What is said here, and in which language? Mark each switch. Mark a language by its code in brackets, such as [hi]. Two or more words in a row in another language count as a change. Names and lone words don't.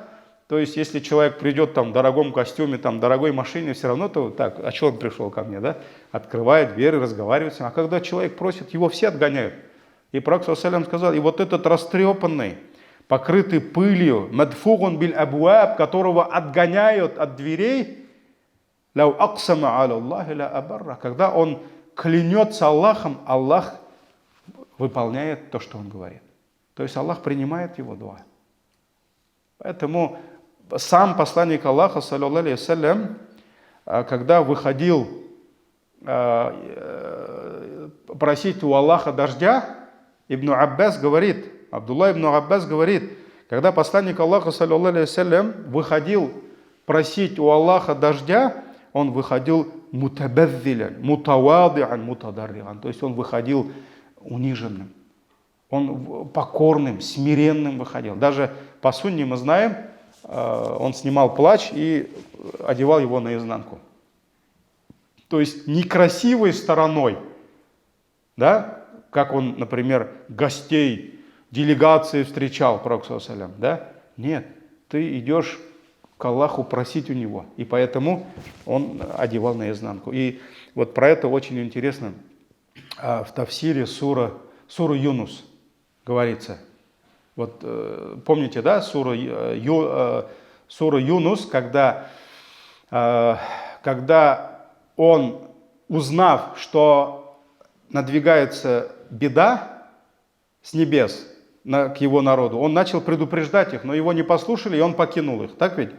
[ru] То есть, если человек придет там в дорогом костюме, там, в дорогой машине, все равно, то так, а что он пришел ко мне, да? Открывает двери, разговаривает с ним. А когда человек просит, его все отгоняют. И Пророк ﷺ сказал, и вот этот растрепанный, покрытый пылью, [ar] مدفوع بالأبواب, [ru] которого отгоняют от дверей, [ar] لو أقسم على الله لأبره, [ru] когда он клянется Аллахом, Аллах выполняет то, что он говорит. То есть Аллах принимает его дуа. Поэтому сам посланник Аллаха, [ar] صلى الله عليه وسلم, [ru] когда выходил просить у Аллаха дождя, Ибн Аббас говорит, Абдулла ибн Аббас говорит, когда посланник Аллаха, [ar] صلى الله عليه وسلم, [ru] выходил просить у Аллаха дождя, он выходил [ar] متبذلا، متواضعا، متضرعا, [ru] то есть он выходил униженным, он покорным, смиренным выходил. Даже по сунне мы знаем, он снимал плащ и одевал его наизнанку. То есть некрасивой стороной, да, как он, например, гостей, делегации встречал, Пророк [ar] صلى الله عليه وسلم, [ru] да? Нет, ты идешь к Аллаху просить у него, и поэтому он одевал наизнанку. И вот про это очень интересно в тафсире сура Юнус говорится. Вот помните, да, сура Юнус, когда он, узнав, что надвигается беда с небес к его народу, он начал предупреждать их, но его не послушали, и он покинул их, так ведь?